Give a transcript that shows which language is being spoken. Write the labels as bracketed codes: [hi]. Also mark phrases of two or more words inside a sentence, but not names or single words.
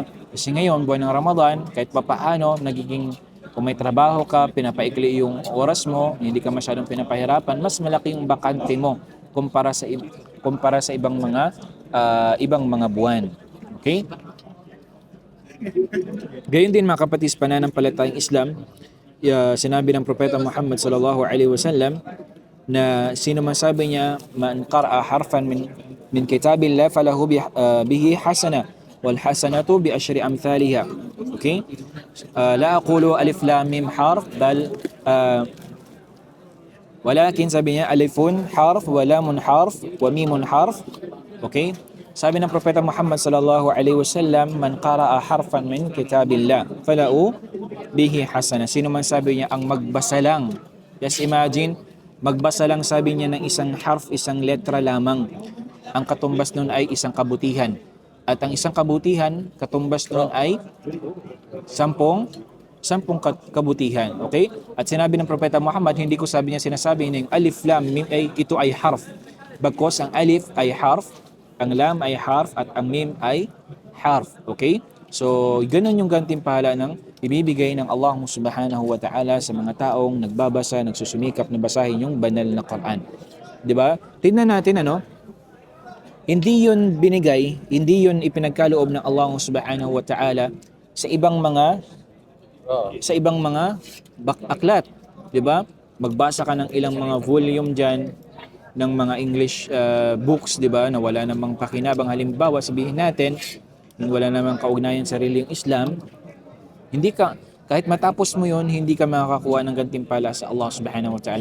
[tl] Kasi ngayon, buwan ng Ramadan, kahit papaano, kung may trabaho ka, pinapaikli yung oras mo, hindi ka masyadong pinapahirapan, mas malaki yung bakante mo kumpara sa ibang mga buwan. Okay? Gayon din mga kapatid, pananampalatayang Islam, sinabi ng Propeta Muhammad [ar] صلى الله عليه وسلم [tl] na sino man sabi niya [ar] من قرأ حرفا من كتاب الله فله به حسنة والحسنة بعشر أمثالها. [tl] Okay? [ar] لا أقول ألف لام ميم حرف بل ولكن [tl] sabi niya [ar] ألف حرف ولام حرف وميم حرف. [tl] Okay? Sabi ng Propeta Muhammad [ar] صلى الله عليه وسلم, من قرأ حرفا من كتاب الله فله به حسنة. [tl] Sino man sabi niya ang magbasa lang. [en] Just imagine, [tl] magbasa lang sabi niya ng isang harf, isang letra lamang. Ang katumbas nun ay isang kabutihan. At ang isang kabutihan, katumbas nun ay sampung kabutihan. Okay? At sinabi ng Propeta Muhammad, hindi ko sabi niya sinasabi na yung alif lam mim ay ito ay harf. Bagkos ang alif ay harf, ang lam ay harf, at ang mim ay harf. Okay? So, ganun yung gantimpala ng ibibigay ng Allah [ar] سبحانه وتعالى [tl] sa mga taong nagbabasa, nagsusumikap na basahin yung banal na Quran. 'Di ba? Tingnan natin hindi yun binigay, hindi yun ipinagkaloob ng Allah [ar] سبحانه وتعالى [tl] sa ibang mga aklat, 'di ba? Magbasa ka ng ilang mga volume diyan ng mga [en] English books, [tl] 'di ba, na wala namang pakinabang. Halimbawa, sabihin natin, wala namang kaugnayan sa sariling Islam, kahit matapos mo 'yon, hindi ka makakakuha ng gantimpala sa Allah [ar] سبحانه وتعالى.